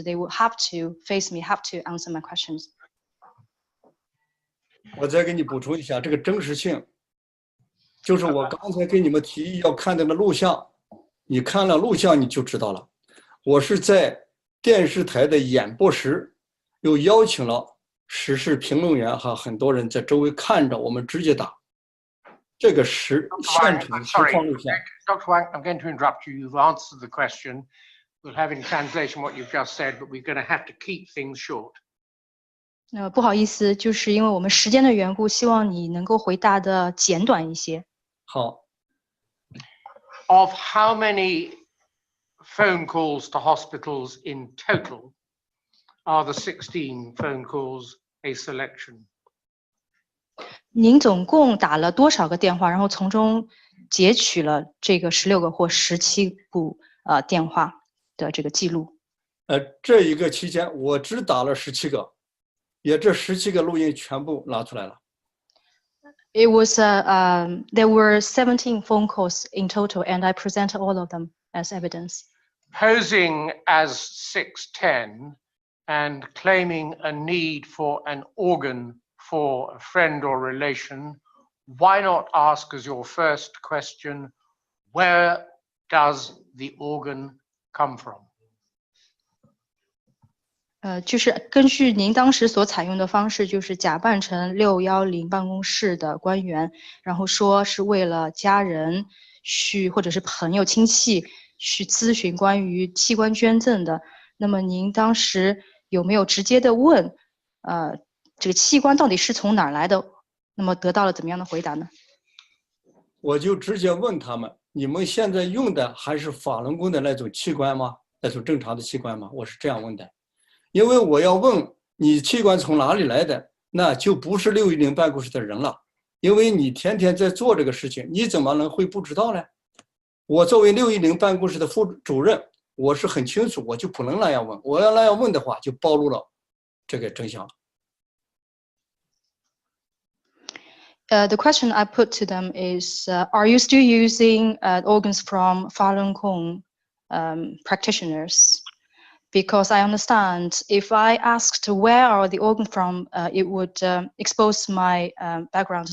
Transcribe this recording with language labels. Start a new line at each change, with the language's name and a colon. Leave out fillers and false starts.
English: They will have to face me, have to answer my questions.
Chinese: 我再给你补充一下，这个真实性，就是我刚才给你们提议要看那个录像，你看了录像你就知道了。我是在电视台的演播室，又邀请了时事评论员和很多人在周围看着我们直接打。这个现场实况录像。
English: Dr. Wang, I'm going to interrupt you. You've answered the question. We'll have in translation what you've just said, but we're going to have to keep things short.
Chinese: 不好意思，就是因为我们时间的缘故，希望你能够回答的简短一些。好。
English: Of how many phone calls to hospitals in total are the 16 phone calls a selection?
Chinese: 您总共打了多少个电话，然后从中截取了这个16个或17部电话的这个记录？这一个期间我只打了17个，也这17个录音全部拿出来了。
English: It was there were 17 phone calls in total, and I presented all of them as evidence. Posing as 610 and claiming a need for an organ for a friend or relation, why not ask as your first question, where does the organ come from?
Chinese: 就是根据您当时所采用的方式，就是假扮成610办公室的官员，然后说是为了家人去或者是朋友亲戚去咨询关于器官捐赠的。那么您当时有没有直接的问，这个器官到底是从哪儿来的？那么得到了怎么样的回答呢？我就直接问他们：你们现在用的还是法轮功的那种器官吗？那种正常的器官吗？我是这样问的。因为我要问你器官从哪里来的，那就不是610办公室的人了，因为你天天在做这个事情，你怎么能会不知道呢？我作为610办公室的副主任，我是很清楚，我就不能那样问。我要那样问的话，就暴露了这个真相。
English: The question I put to them is, are you still using organs from Falun Gong practitioners? Because I understand if I asked where are the organs from, it would expose my background.